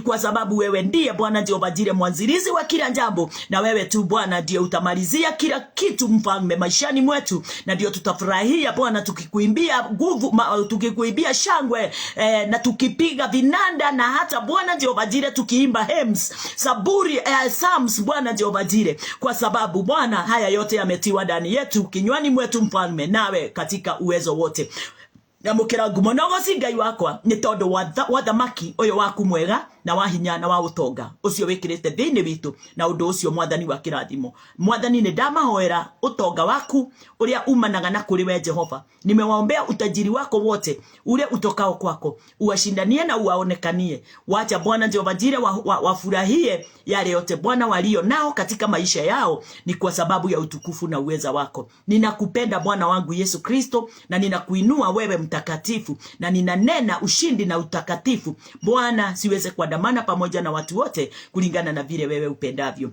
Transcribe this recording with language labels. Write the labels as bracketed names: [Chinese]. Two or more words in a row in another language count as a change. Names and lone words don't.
[Swahili] kwa sababu wewe ndiye Bwana Jehovah Jire mwanzilizi wa kila jambo, na wewe tu Bwana ndiye utamalizia kila kitu mfalme maishani mwetu, na ndio tutafurahia Bwana tukikuimbia nguvu, tukikuimbia shangwe na tukipiga vinanda, na hata Bwana Jehovah Jire tukiimba hymns, saburi, psalms Bwana Jehovah Jire, kwa sababu Bwana haya yote yametiwa ndani yetu kinywani mwetu mfalme, nawe katika uwezo wote. [Kikuyu] Nyamukira ngumo na ũgooci Ngai wakwa nĩ tondũ wa thamaki ũyũ waku mwega na wa hinya na wa ũtonga ũcio wĩkĩrĩte thĩinĩ witũ, na ũndũ ũcio Mwathani wa kĩrathimo. Mwathani nĩ ndamahoera ũtonga waku ũrĩa umanaga na kũrĩ we Jehova. [Swahili] Nimewaombea utajiri wako wote ule utokao kwako, uwashindanie na uwaonekanie. Wacha Bwana Jehovah Jire wafurahie yale yote Bwana walio nao katika maisha yao, ni kwa sababu ya utukufu na uweza wako. Ninakupenda Bwana wangu Yesu Kristo, na ninakuinua wewe mtakatifu, na ninanena ushindi na utakatifu Bwana siweze kuandamana pamoja na watu wote kulingana na vile wewe upendavyo.